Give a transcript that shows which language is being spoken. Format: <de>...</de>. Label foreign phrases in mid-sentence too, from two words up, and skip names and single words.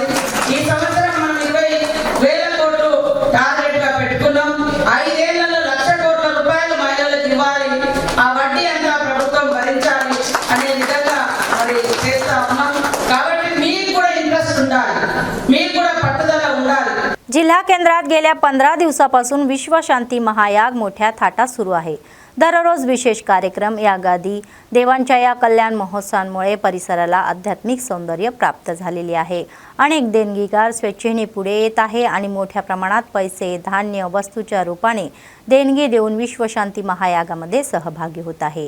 <te>ఈ సంవత్సరం మనం 20,000 కోట్లు టార్గెట్ గా పెట్టుకున్నాం. 5 ఏళ్లలో 1,00,000 కోట్ల రూపాయలు మహిళలకు ఇవ్వాలి. ఆ వడ్డీ అంతా ప్రభుత్వం భరించాలి అనే విధంగా మరి చేస్తా ఉన్నాం. కాబట్టి మీకు కూడా ఇంట్రెస్ట్ ఉండాలి, మీకు కూడా</te> <mr>जिल्हा केंद्रात गेल्या 15 दिवसापासून विश्वशांती महायाग मोठ्या थाटात सुरू आहे। दररोज विशेष कार्यक्रम, यागादी, देवांच्या या कल्याण महोत्सवांमुळे परिसराला आध्यात्मिक सौंदर्य प्राप्त झालेले आहे। अनेक देणगीदार स्वेच्छेने पुढे येत आहे आणि मोठ्या प्रमाणात पैसे, धान्य, वस्तूच्या रूपाने देणगी देऊन विश्वशांती महायागामध्ये सहभागी होत आहे।</mr>